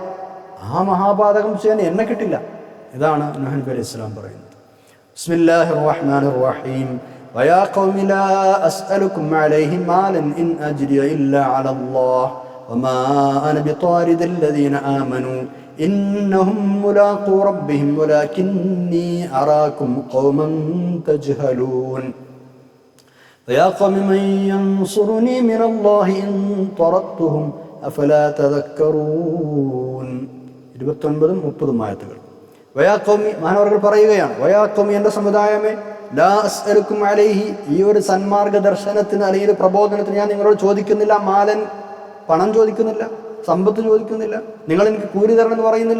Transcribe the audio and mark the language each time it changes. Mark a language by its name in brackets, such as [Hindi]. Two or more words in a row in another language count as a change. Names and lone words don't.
[Malayalam] ആ മഹാപാതകം ചെയ്യാൻ എന്നെ കിട്ടില്ല. ഇതാണ് നൂഹ് നബി [Arabic] عليه السلام [Malayalam] പറയുന്നത്. [Arabic] بسم الله الرحمن الرحيم ويا قوم لا أسألكم عليه مالا إن أجري إلا على الله وما أنا بطارد الذين آمنوا إنهم ملاقو ربهم ولكني أراكم قوما تجهلون ويا قوم من ينصرني من الله إن طردتهم أفلا تذكرون. [Malayalam] 29-30 ആയത്തുകൾ. [Arabic] ويا قوم, [Malayalam] മഹാനവറുകൾ പറയുകയാണ്, [Arabic] ويا قوم, [Malayalam] എൻ്റെ സമുദായമേ, [Arabic] لا أسألكم عليه, [Malayalam] ഈ ഒരു സന്മാർഗ ദർശനത്തിന് അല്ലെങ്കിൽ പ്രബോധനത്തിന് ഞാൻ നിങ്ങളോട് ചോദിക്കുന്നില്ല മാലൻ, പണം ചോദിക്കുന്നില്ല, സമ്പത്ത് ചോദിക്കുന്നില്ല, നിങ്ങൾ എനിക്ക് കൂലി തരണം എന്ന് പറയുന്നില്ല.